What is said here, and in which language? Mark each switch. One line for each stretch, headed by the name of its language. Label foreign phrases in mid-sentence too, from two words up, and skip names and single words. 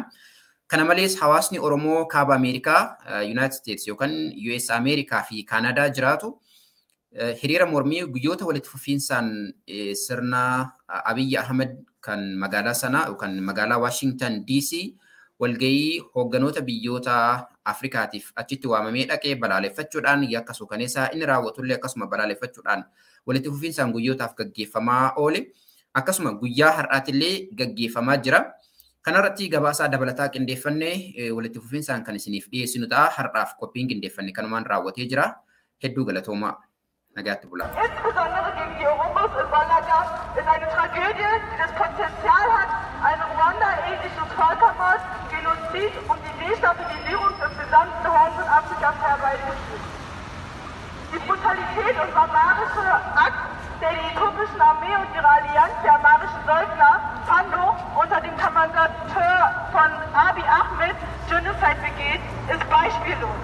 Oromo: Kana malees hawaasni Oromoo kaaba Ameerikaa, United States yookaan US Ameerikaa fi Kaanadaa jiraatu hiriira mormii guyyoota walitti fufiinsaan sirna Abiy Ahmed kan magaalaa sanaa yookaan magaalaa Washington DC walgahii hoogganoota biyyoota Afrikaatiif achitti waamamee dhaqee balaaleffachuudhaan yakka suukaneessaa inni raawwatullee akkasuma balaaleffachuudhaan walitti fufiinsaan guyyootaaf gaggeeffamaa oole akkasuma guyyaa har'aatillee gaggeeffamaa jira. Kanarratti gabaasaa dabalataa qindeeffannee walitti fufiinsaan kan isiniif dhiyeessinu ta'a. Har'aaf qophiin qindeeffannee kanumaan raawwatee jira. Hedduu galatoomaa. Nagaatti bulaa.
German: Insbesondere gegen die Oromos in Malaga ist eine Tragödie, die das Potenzial hat, einen Ruanda-ähnlichen Völkermord, Genozid und die Destabilisierung des gesamten Horns und Afrikas herbeizuführen. Die Brutalität und barbarische Akt der äthiopischen Armee und ihrer Allianz der amarischen Söldner, Pando, unter dem Kommandateur von Abiy Ahmed Genocide begeht, ist beispiellos.